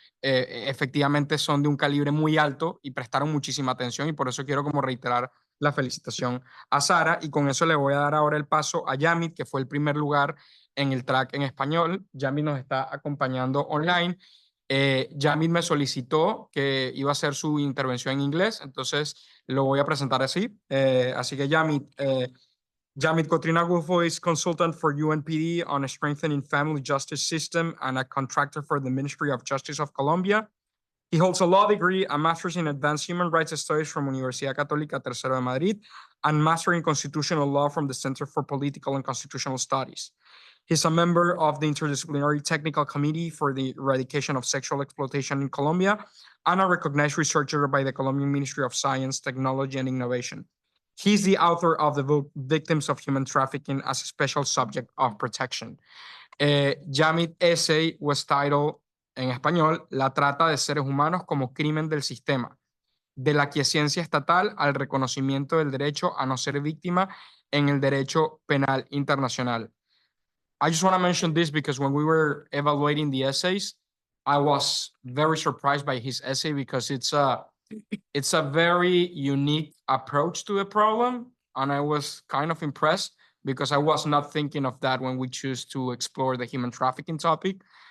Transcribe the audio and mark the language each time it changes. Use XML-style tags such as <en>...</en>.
<es>efectivamente son de un calibre muy alto y prestaron muchísima atención, y por eso quiero como reiterar la felicitación a Sara, y con eso le voy a dar ahora el paso a Yamit, que fue el primer lugar en el track en español. Yamit nos está acompañando online. Yamit me solicitó que iba a hacer su intervención en inglés, entonces lo voy a presentar así. Así que</es> <en>Yamit Cotrinagulfo is consultant for UNPD on a strengthening family justice system and a contractor for the Ministry of Justice of Colombia. He holds a law degree, a master's in advanced human rights studies from Universidad Católica Tercero de Madrid, and master in constitutional law from the Center for Political and Constitutional Studies. He's a member of the Interdisciplinary Technical Committee for the Eradication of Sexual Exploitation in Colombia and a recognized researcher by the Colombian Ministry of Science, Technology, and Innovation. He's the author of the book Victims of Human Trafficking as a Special Subject of Protection. Yamit's essay was titled,</en> <es>en español, La trata de seres humanos como crimen del sistema, de la aquiescencia estatal al reconocimiento del derecho a no ser víctima en el derecho penal internacional.</es> <en>I just want to mention this because when we were evaluating the essays, I was very surprised by his essay because it's a very unique approach to the problem, and I was kind of impressed because I was not thinking of that when we choose to explore the human trafficking topic.</en>